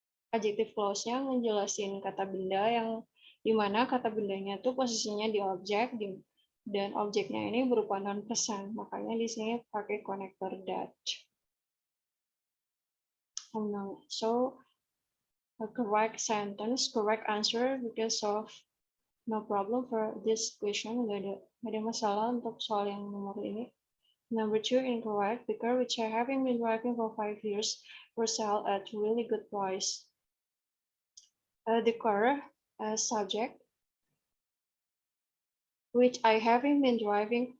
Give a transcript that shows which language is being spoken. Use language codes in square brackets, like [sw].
[id] Adjective clause-nya ngejelasin kata benda yang dimana kata bendanya tuh posisinya di objek dan objeknya ini berupa non-person. Makanya di sini pakai connector that. [en] So a correct sentence, correct answer because of no problem for this question. [id] Gak ada masalah untuk soal yang nomor ini. [en] Number 2, incorrect. The car which I haven't been driving for 5 years for sale at really good price. The car subject which I haven't been driving.